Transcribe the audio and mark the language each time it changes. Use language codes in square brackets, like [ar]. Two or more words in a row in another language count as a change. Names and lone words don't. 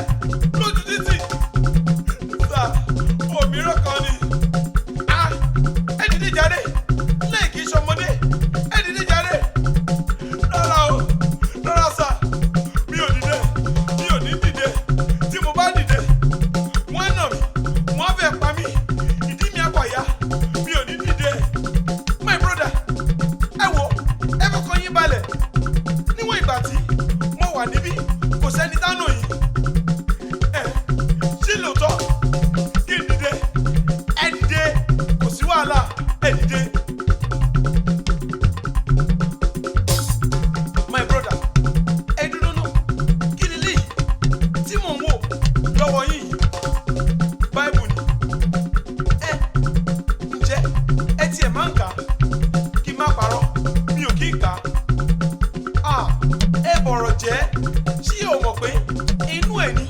[yo] lójú títì sà òmíràn kan ni ẹ dìde jáde lẹ́yìn kì í ṣọmọdé ẹ dìde jáde rárá o rárá sà mi ò dìde mi ò ní dìde tí mo bá dìde wọ́n nà mí wọ́n fẹ́ pa mí ìdí mi àpàyà mi ò ní dìde [en] my brother [yo] ẹ wo ẹ fọkàn yín balẹ̀ níwọ̀n ìgbà tí mo wà níbí kò sẹ́ni dáná yìí ṣé lóòótọ́ kí n dìde ẹ dìde kò sí wàhálà ẹ dìde. [en] My brother [yo] ẹ dúró náà kí ni lè tí mò ń wò lọ́wọ́ yín yìí báìbù ni ǹjẹ́ ẹ tiẹ̀ máa ń kà á kí n má parọ́ mi ò kí ń kà á ẹ bọ̀rọ̀ jẹ́ ṣí o mọ̀ pé inú ẹ̀ ní